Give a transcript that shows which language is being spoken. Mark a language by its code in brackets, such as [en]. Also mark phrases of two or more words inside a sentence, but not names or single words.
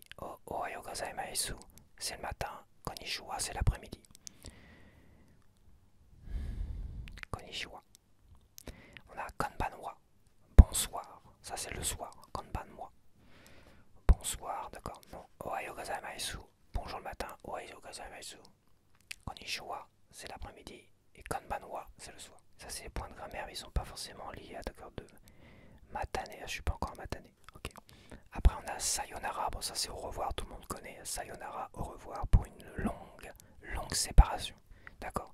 [ja] おはようございます, [fr] c'est le matin. Konnichiwa, c'est l'après-midi. konnichiwa. On a konbanwa, bonsoir. Ça c'est le soir, konbanwa. Bonsoir, d'accord. Non, [ja] おはようございます, [fr] bonjour le matin, [ja] おはようございます. [fr] Konnichiwa, c'est l'après-midi. Et konbanwa, c'est le soir. Ça c'est les points de grammaire, mais ils sont pas forcément liés à d'accord de matane. Je suis pas encore matane. Ok. Après on a sayonara, bon ça c'est au revoir, tout le monde connaît. Sayonara, au revoir pour une longue séparation. D'accord.